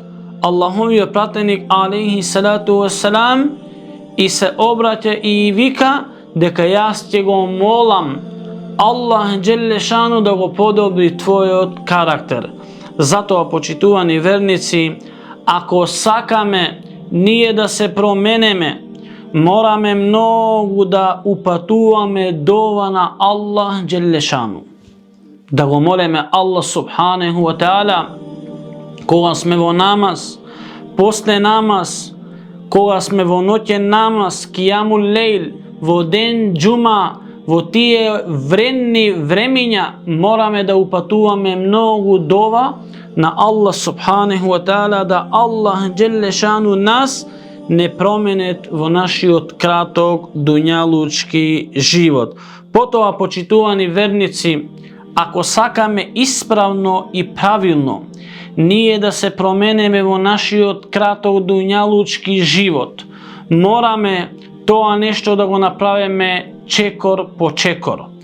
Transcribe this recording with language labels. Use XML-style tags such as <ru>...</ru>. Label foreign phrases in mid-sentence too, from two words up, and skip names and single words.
<mk>Аллаховиот пратеник</mk> <ar>عليه الصلاة والسلام</ar> <mk>и се обраќа и вика дека јас ќе го молам Аллах</mk> <ar>جل شأنه</ar> <mk>да го подобри твојот карактер. Затоа, почитувани верници, ако сакаме ние да се променеме, мораме многу да упатуваме дова на Аллах</mk> <ar>جل شأنه.</ar> <mk>Да го молиме Аллах</mk> <ar>سبحانه وتعالى</ar> <mk>кога сме во намаз, после намаз, кога сме во ноќен намаз,</mk> <ar>قيام الليل,</ar> <mk>во ден џума, во тие вредни времиња мораме да упатуваме многу дова на Аллах</mk> <ar>سبحانه وتعالى</ar> <mk>да Аллах</mk> <ar>جل شأنه</ar> <mk>нас не променет во нашиот краток дуњалучки живот. Потоа, почитувани верници, ако сакаме исправно и правилно ние да се променеме во нашиот краток дуњалучки живот, мораме тоа нешто да го направиме чекор по чекор.</mk>